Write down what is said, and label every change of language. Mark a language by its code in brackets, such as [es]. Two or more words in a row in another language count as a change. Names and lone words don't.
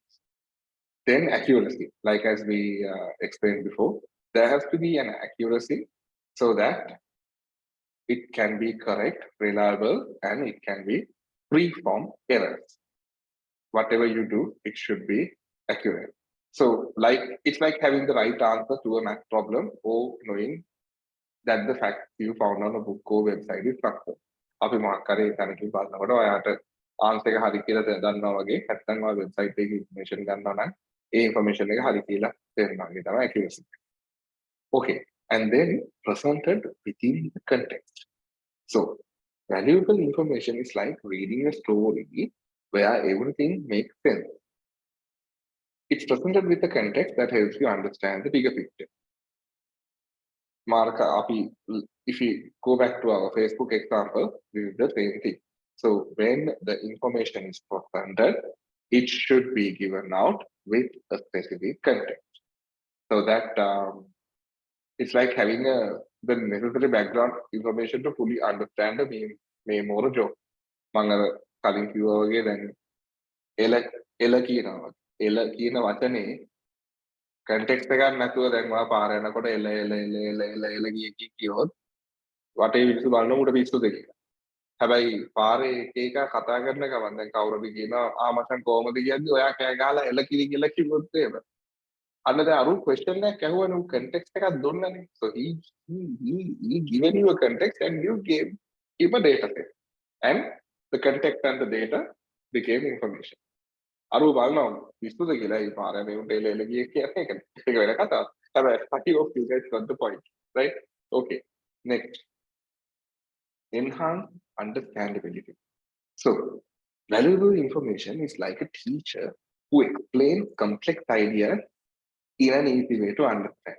[en] Then accuracy, like as we explained before, there has to be an accuracy so that it can be correct, reliable, and it can be free from errors. Whatever you do, it should be accurate. So it's like having the right answer to a math problem or knowing that the fact you found on a book or website is factual. [si] අපි මොකක් කරේ තැනකින් බලනකොට ඔයාට ආන්සර් එක හරි කියලා දන්නවා වගේ නැත්නම් ඔය වෙබ්සයිට් එකේ ඉන්ෆර්මේෂන් ගන්නවා නම් ඒ ඉන්ෆර්මේෂන් එක හරි කියලා තේරෙනවා. ඒ තමයි accuracy. [en] Okay, and then presented within the context. So valuable information is like reading a story where everything makes sense. It's presented with the context that helps you understand the bigger picture. If we go back to our Facebook example, this is the same thing. So when the information is presented, it should be given out with a specific context. So that it's like having the necessary background information to fully understand the main more joke. [si] කලින් කිව්වා වගේ දැන් එල කියන වචනේ context එකක් නැතුව දැන් ඔයා පාර යනකොට එල කියොත් වටේ මිනිස්සු බලන උඩ පිස්සුද කියලා. හැබැයි පාරේ එක කතා කරන ගමන් දැන් කවුරුද කියනවා මචං කොහමද කියන්නේ ඔයා කෑ ගහලා එල කියලා කිව්වොත් එහෙම. අන්න දැන් අරු question එකක් ඇහුවනේ උන් context එකක් දුන්නනේ. [en] So he given you a context and you gave him a data set. And the context and the data became information. [si] අරු බලනවා විශ්වද කියලා ඒ පාරේ මේ උන්ට එල ගියේ කියන්නේ ඒක වෙන කතාවක්. [en] හැබැයි I hope you guys got the point, right? Okay, next. Enhance understandability. So valuable information is like a teacher who explains complex ideas in an easy way to understand.